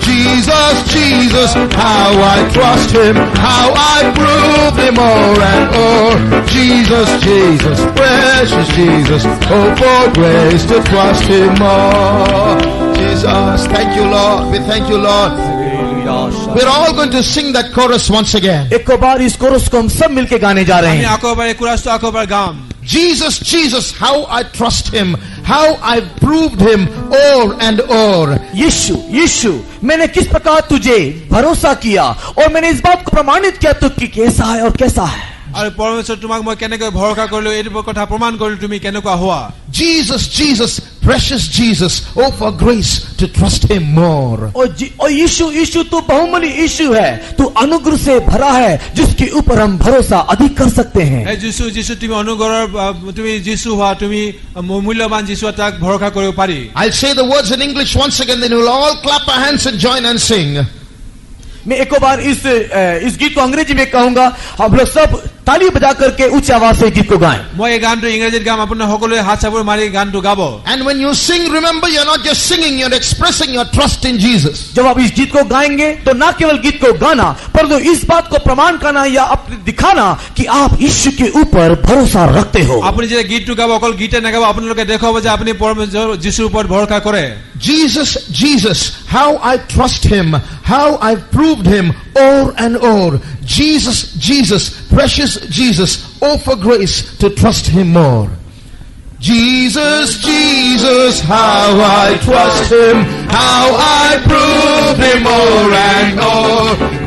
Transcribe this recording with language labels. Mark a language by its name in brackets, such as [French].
[English] Jesus, Jesus, how I trust him, how I prove him o'er and o'er. Jesus, Jesus, precious Jesus, oh for grace to trust him more. Jesus, thank you Lord, we thank you Lord. We're all going to sing that chorus once again. [Hindi] एक बार इस coarse को हम सब मिलके गाने जा रहे [Assamese] আমি আকৌ এবাৰ এই কোৰাছটো আকৌ এবাৰ গাম। [English] Jesus, Jesus, how I trust him, how I've proved him o'er and o'er. [Hindi] यीशु यीशु मैंने किस प्रकार तुझे भरोसा किया और मैंने इस बात को प्रमाणित किया तू कि कैसा है और कैसा है। [Assamese] আৰু পৰমেশ্বৰ তোমাক মই কেনেকৈ ভৰসা কৰিলো এইটো কথা প্ৰমাণ কৰিলো তুমি কেনেকুৱা হোৱা। [English] Jesus, Jesus, precious Jesus, oh for grace to trust him more. [Hindi] और यीशु यीशु तू बहुमूल्य यीशु है, तू अनुग्रह से भरा है जिसके ऊपर हम भरोसा अधिक कर सकते हैं। [Assamese] এই যিশু যিশু তুমি অনুগ্ৰহৰ তুমি যিশু হোৱা তুমি মূল্যৱান যিশু তাক ভৰসা কৰিব পাৰি। [English] I'll say the words in English once again, then we'll all clap our hands and join and sing. [Hindi] मैं एक बार इस गीत को अंग्रेजी में कहूंगा, हम लोग सब ताली बजा करके उच्च आवाज से गीत को गाएं। [Assamese] মই এই গানটো ইংৰাজীত গাম, আপোনাৰ সকলোৱে হাত চাপৰি মাৰি গানটো গাব। [English] And when you sing, remember you're not just singing, you're expressing your trust in Jesus. [Hindi] जब आप इस गीत को गाएंगे तो ना केवल गीत को गाना परंतु इस बात को प्रमाण करना या अपने दिखाना कि आप यीशु के ऊपर भरोसा रखते हो। [Assamese] আপুনি যেতিয়া গীতটো গাব অকল গীতে নাগাব, আপোনালোকে দেখুৱাব যে আপুনি পৰমেশ্বৰ যিশুৰ ওপৰত ভৰসা কৰে। [English] Jesus, Jesus, how I trust him, how I've proved him o'er and o'er. Jesus, Jesus, precious Jesus, oh for grace to trust him more. Jesus, Jesus, how I trust him, how I prove him o'er and o'er.